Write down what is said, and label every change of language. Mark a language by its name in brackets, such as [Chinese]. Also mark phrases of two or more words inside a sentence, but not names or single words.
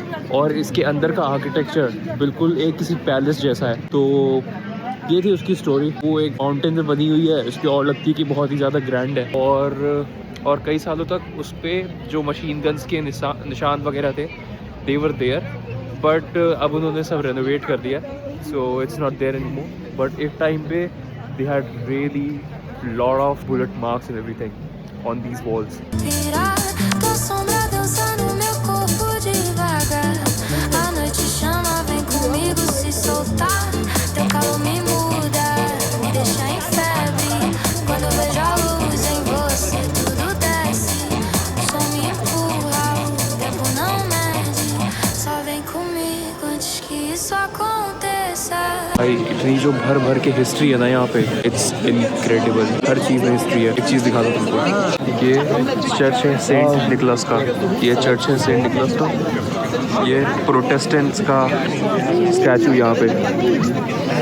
[Hindi] और इसके अंदर का आर्किटेक्चर बिल्कुल एक किसी पैलेस जैसा है। तो ये थी उसकी स्टोरी। वो एक माउंटेन में बनी हुई है, इसकी और लगती है कि बहुत ही ज़्यादा ग्रैंड है। और कई सालों तक उस पर जो [English] machine guns [Hindi] के निशान वगैरह थे [English] they were there, but [Hindi] अब उन्होंने सब रेनोवेट कर दिया, [English] So it's not there anymore. बट एक टाइम पे they had really lot of bullet marks and everything on these walls. [Portuguese] Tua sombra dança no meu corpo devagar. A noite chama, vem comigo se soltar. Teu calor me muda, me deixa em febre. Quando eu vejo a luz em você, tudo desce. O som me empurra, o tempo não mede. Só vem comigo antes que isso aconteça. [Hindi] भाई इतनी जो भर भर के हिस्ट्री है ना यहाँ पे, [English] it's incredible. [Hindi] हर चीज़ में हिस्ट्री है। एक चीज़ दिखा दो तुमको, ये चर्च है सेंट निकोलस का। ये चर्च है सेंट निकोलस का। ये प्रोटेस्टेंट्स का स्टैचू यहाँ पे।